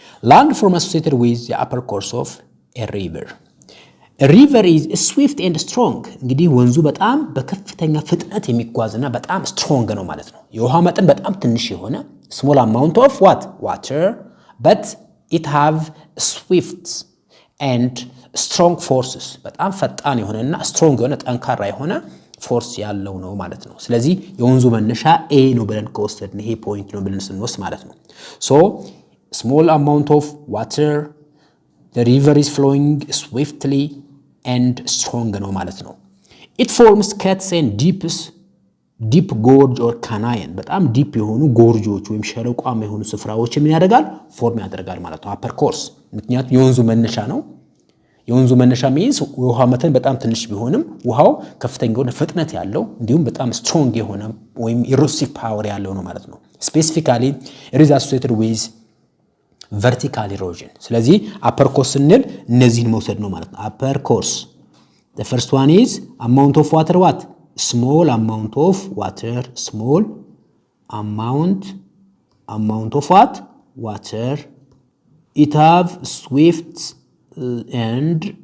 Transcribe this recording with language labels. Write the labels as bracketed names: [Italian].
[English] Land form associated with the upper course of a river. A river is swift and strong. [Amharic] እንግዲህ ወንዙ በጣም በከፍተኛ ፍጥነት የሚጓዝና በጣም ስትሮንግ ነው ማለት ነው። የውሃ መጠን በጣም ትንሽ የሆነ [English] small amount of what? Water, but it have swift and strong forces. [Amharic] በጣም ፈጣን የሆነና ስትሮንግ የሆነ ጠንካራ የሆነ ፎርስ ያለው ነው ማለት ነው። ስለዚህ የወንዙ መነሻ A ነው ብለን ከወሰድን ይሄ ፖይንት ነው ብለን ስንወስድ ማለት ነው። [English] So small amount of water, the river is flowing swiftly and strong [Amharic] ነው ማለት ነው። [English] It forms cuts and deep gorge or canyon. [Amharic] በጣም ዲፕ የሆኑ ጎርጆች ወይም ሸለቋማ የሆኑ ስፍራዎች ምን ያደርጋል? ፎርም ያደርጋል ማለት ነው። upper course ምክንያቱም የወንዙ መነሻ ነው። የወንዙ መነሻ means ውሃ መጠን በጣም ትንሽ ቢሆንም ውሃው ከፍተኛ የሆነ ፍጥነት ያለው እንዲሁም በጣም ስትሮንግ የሆነ ወይም ኢሮሲቭ ፓወር ያለው ነው ማለት ነው። [English] Specifically it is associated with vertical erosion. [Amharic] ስለዚህ upper course ስንል እነዚህን መውሰድ ነው ማለት ነው። [English] upper course, the first one is amount of water what? Small amount of water, small amount of what? Water. It have swift and